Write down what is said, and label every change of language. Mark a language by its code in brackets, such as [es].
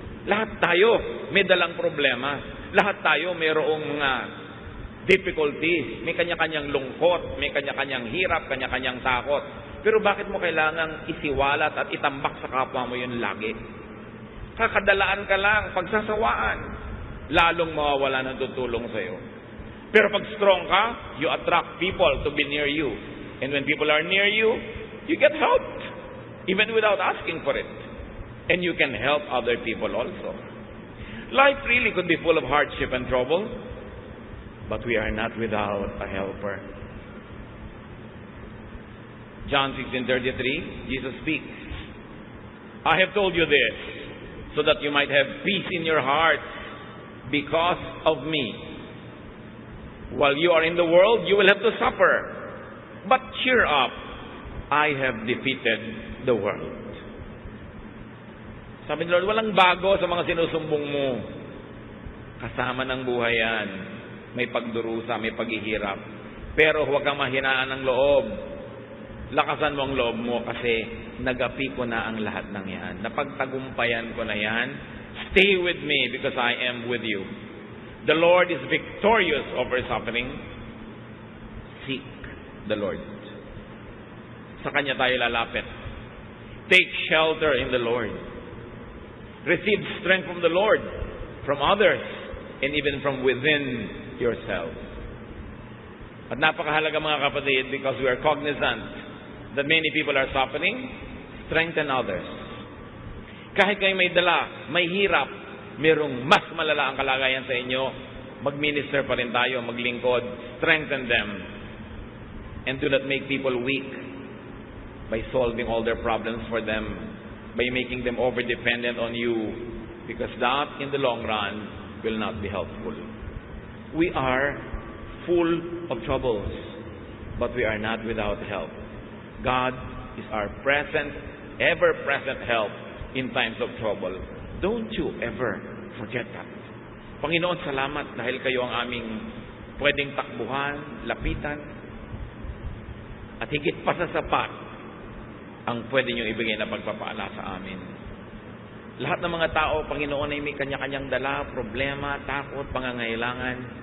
[tl] Lahat tayo may dalang problema. Lahat tayo mayroong mga difficulties. May kanya-kanyang lungkot, may kanya-kanyang hirap, kanya-kanyang takot. Pero bakit mo kailangang isiwalat at itambak sa kapwa mo yun lagi? Kakadalaan ka lang, pagsasawaan. Lalong mawawala ng tutulong sa'yo. Pero pag strong ka, [en] you attract people to be near you. And when people are near you, you get helped, even without asking for it. And you can help other people also. Life really could be full of hardship and trouble, but we are not without a helper. John 16:33, Jesus speaks. I have told you this, so that you might have peace in your hearts because of me. While you are in the world, you will have to suffer. But cheer up. I have defeated the world. [tl] Sabi ni Lord, walang bago sa mga sinusumbong mo. Kasama ng buhay yan. May pagdurusa, may paghihirap. Pero huwag kang mahinaan ng loob. Lakasan mo ang loob mo kasi nagapi ko na ang lahat ng yan. Napagtagumpayan ko na yan. [en] Stay with me because I am with you. The Lord is victorious over suffering. Seek the Lord. [tl] Sa Kanya tayo lalapit. [en] Take shelter in the Lord. Receive strength from the Lord, from others, and even from within yourself. [tl] At napakahalaga mga kapatid, [en] because we are cognizant that many people are suffering, strengthen others. [tl] Kahit kayo may dala, may hirap, mayroong mas malala ang kalagayan sa inyo, Mag-minister pa rin tayo, maglingkod. [en] Strengthen them. And do not make people weak by solving all their problems for them, by making them over-dependent on you, because that, in the long run, will not be helpful. We are full of troubles, but we are not without help. God is our present, ever-present help in times of trouble. Don't you ever forget that. [tl] Panginoon, salamat dahil kayo ang aming pwedeng takbuhan, lapitan, at higit pa sa sapat ang pwede niyong ibigay na pagpapala sa amin. Lahat ng mga tao, Panginoon, ay may kanya-kanyang dala, problema, takot, pangangailangan.